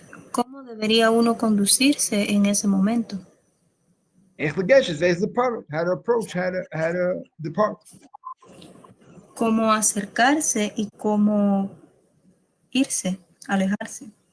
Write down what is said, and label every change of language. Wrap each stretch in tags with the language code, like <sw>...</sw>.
<es>¿Cómo debería uno conducirse en ese momento?</es> <en>How to approach, how to depart.</en> <es>Cómo acercarse y cómo irse, alejarse.</es>